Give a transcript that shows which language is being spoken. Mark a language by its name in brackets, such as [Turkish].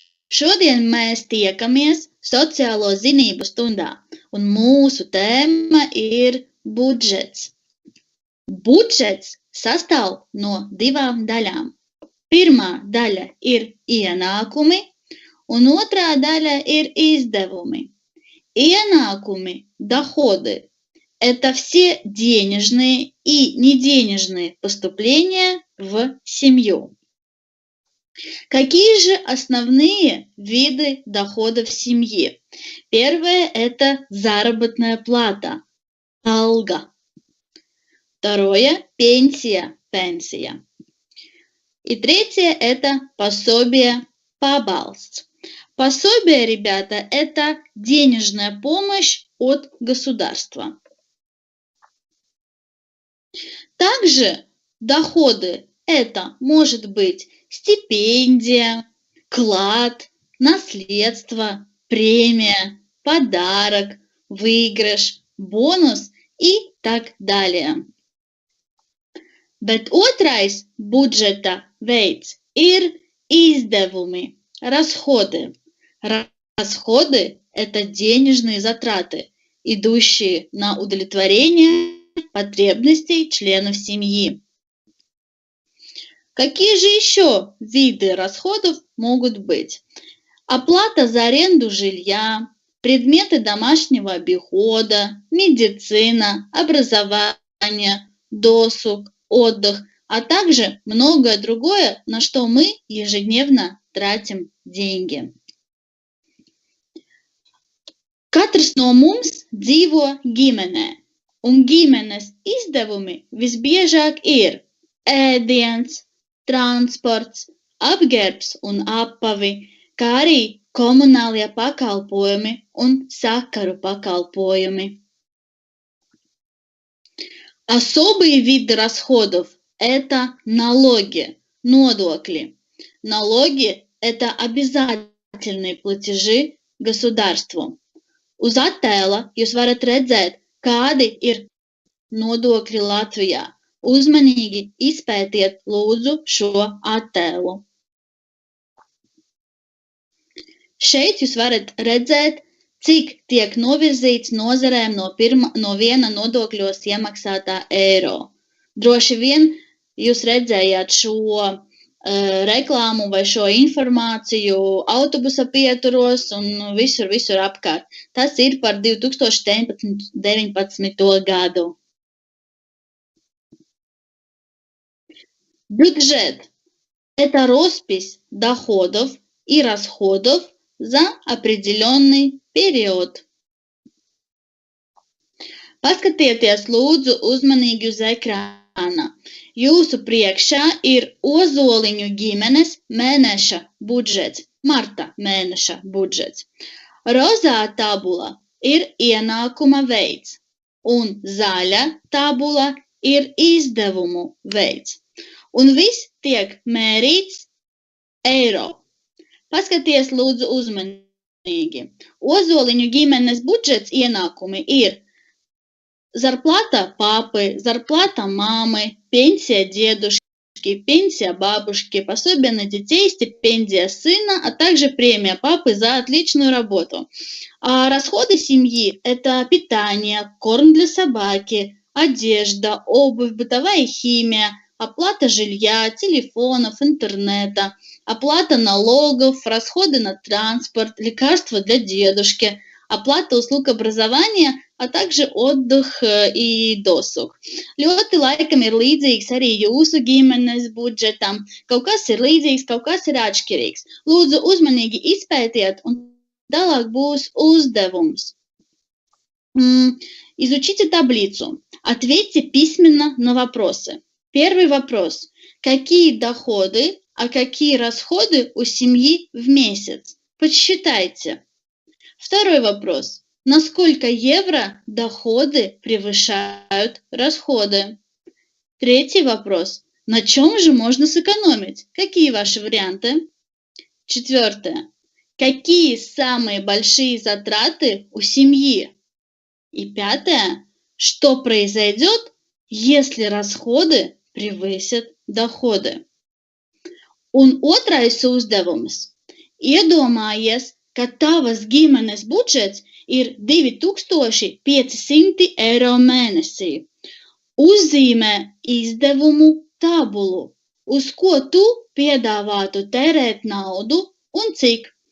[Latvian] Šodien mēs tiekamies sociālo zinību stundā, un mūsu tēma ir budžets. Budžets sastāv no divām daļām. Pirmā daļa ir ienākumi, un otrā daļa ir izdevumi. [Russian] Иенакуми, доходы – это все денежные и неденежные поступления в семью. Какие же основные виды доходов в семье? Первое – это заработная плата, алга. Второе – пенсия, пенсия. И третье – это пособие, пабалsts. Пособие, ребята, это денежная помощь от государства. Также доходы – это может быть стипендия, клад, наследство, премия, подарок, выигрыш, бонус и так далее. [Latvian] Bet otrais budžeta veids ir izdevumi, расходы. [Russian] Расходы – это денежные затраты, идущие на удовлетворение потребностей членов семьи. Какие же еще виды расходов могут быть? Оплата за аренду жилья, предметы домашнего обихода, медицина, образование, досуг, отдых, а также многое другое, на что мы ежедневно tratим деньги. [Latvian] Katrs no mums dzīvo ģimenē, un ģimenes izdevumi visbiežāk ir ēdiens, transports, apģērbs un apavi, kā arī komunālie pakalpojumi un sakaru pakalpojumi. [Russian] Особые виды расходов – это налоги, nodokļi. Налоги – это обязательные платежи государству. [Latvian] Uz attēla jūs varat redzēt, kādi ir nodokļi Latvijā. Uzmanīgi izpētiet lūdzu šo attēlu. Šeit jūs varat redzēt, cik tiek novirzīts nozarēm no viena nodokļos iemaksātā eiro. Droši vien jūs redzējāt šo reklāmu vai šo informāciju autobusa pieturos un visur apkārt. Tas ir par 2019. gadu. [Russian] Бюджет – это роспись доходов и расходов за определенный период. [Latvian] Paskatieties lūdzu uzmanīgi uz ekrāna. Jūsu priekšā ir Ozoliņu ģimenes mēneša budžets, marta mēneša budžets. Rozā tabula ir ienākuma veids, un zaļa tabula ir izdevumu veids. Un viss tiek mērīts eiro. Paskaties lūdzu uzmanīgi. Ozoliņu ģimenes budžets ienākumi ir [Russian] зарплата папы, зарплата мамы, пенсия дедушки, пенсия бабушки, пособие на детей, стипендия сына, а также премия папы за отличную работу. А расходы семьи – это питание, корм для собаки, одежда, обувь, бытовая химия, оплата жилья, телефонов, интернета, оплата налогов, расходы на транспорт, лекарства для дедушки, оплата услуг образования, а также отдых и dosug. [Latvian] Ļoti laikam ir līdzīgs arī jūsu ģimenes budžetam. Kaut kas ir līdzīgs, kaut kas ir atšķirīgs. Lūdzu, uzmanīgi izpētiet, un tālāk būs uzdevums. [Russian] Изучите таблицу. Ответьте письменно на вопросы. Первый вопрос. Какие доходы, а какие расходы у семьи в месяц? Подсчитайте. Второй вопрос. На сколько евро доходы превышают расходы? Третий вопрос. На чем же можно сэкономить? Какие ваши варианты? Четвертое. Какие самые большие затраты у семьи? И пятое. Что произойдет, если расходы превысят доходы? [Latvian] Un otrais uzdevums. Iedomājies, ka tavas ģimenes budžets ir 2500 eiro mēnesī. Uzzīmē izdevumu tabulu, uz ko tu piedāvātu tērēt naudu un cik.